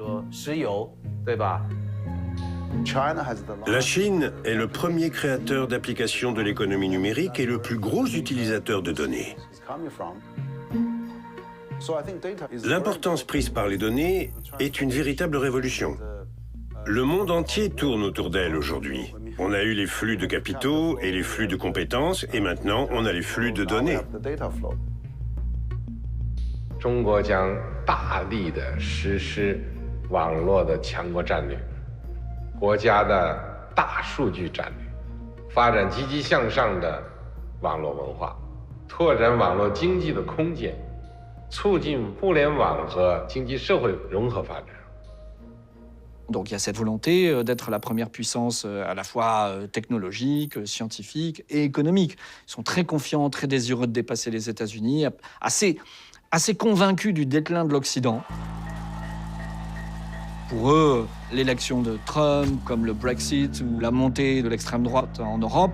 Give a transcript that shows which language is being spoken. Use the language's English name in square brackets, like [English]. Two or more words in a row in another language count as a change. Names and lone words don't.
[French] La Chine est le premier créateur d'applications de l'économie numérique et le plus gros utilisateur de données. L'importance prise par les données est une véritable révolution. Le monde entier tourne autour d'elle aujourd'hui. On a eu les flux de capitaux et les flux de compétences, et maintenant on a les flux de données. [Chinese] 中国将大力地实施网络的强国战略，国家的大数据战略，发展积极向上的网络文化，拓展网络经济的空间，促进互联网和经济社会融合发展。 [French] Donc il y a cette volonté d'être la première puissance à la fois technologique, scientifique et économique. Ils sont très confiants, très désireux de dépasser les États-Unis, assez convaincus du déclin de l'Occident. Pour eux, l'élection de Trump, comme le Brexit ou la montée de l'extrême droite en Europe,